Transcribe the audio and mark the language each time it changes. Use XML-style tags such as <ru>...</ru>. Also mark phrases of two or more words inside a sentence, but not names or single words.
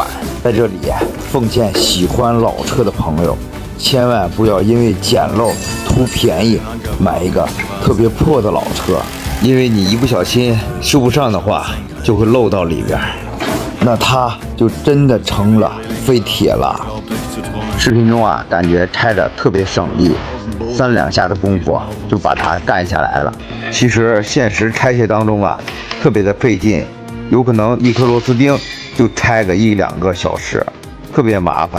<zh>在這裡奉勸喜歡老車的朋友，千萬不要因為撿漏图便宜買一个特別破的老車，因為你一不小心修不上的話，就會漏到裡邊，那它就真的成了廢鐵了。視頻中啊，感覺拆着特別省力，3兩下的功夫就把它幹下來了。其實現實拆卸當中啊，特別的費勁，有可能一顆螺絲釘就拆個1、2個小時，特別麻煩。</zh>